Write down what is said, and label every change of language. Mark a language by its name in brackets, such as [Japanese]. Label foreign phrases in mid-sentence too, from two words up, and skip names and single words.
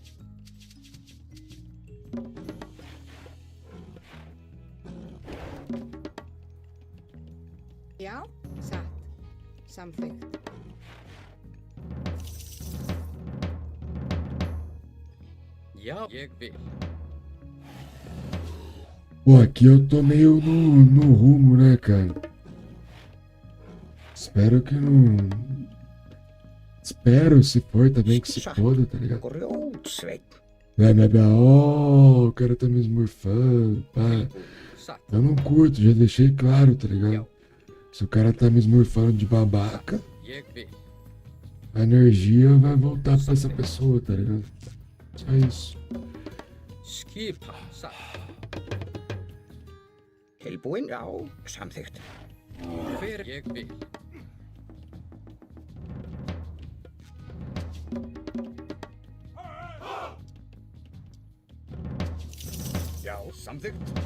[Icelandic] Já, satt. Samþykkt. Já. Ég vil. [Portuguese] Pô, aqui eu tô meio no rumo, né, cara? Espero que não... Espero, se for também, que se foda, tá ligado? [Icelandic] Grjótsveinn. [Portuguese] O cara tá me esmurfando, pá. [Icelandic] Satt. [Portuguese] Eu não curto, já deixei claro, tá ligado? Se o cara tá me esmurfando de babaca, [Icelandic] Ég vil. [Portuguese] a energia vai voltar pra essa pessoa, tá ligado? Só isso. [Icelandic] Skipan. Satt. Tilbúin. Já. Samþykkt. Hver ég vil. Já. Samþykkt.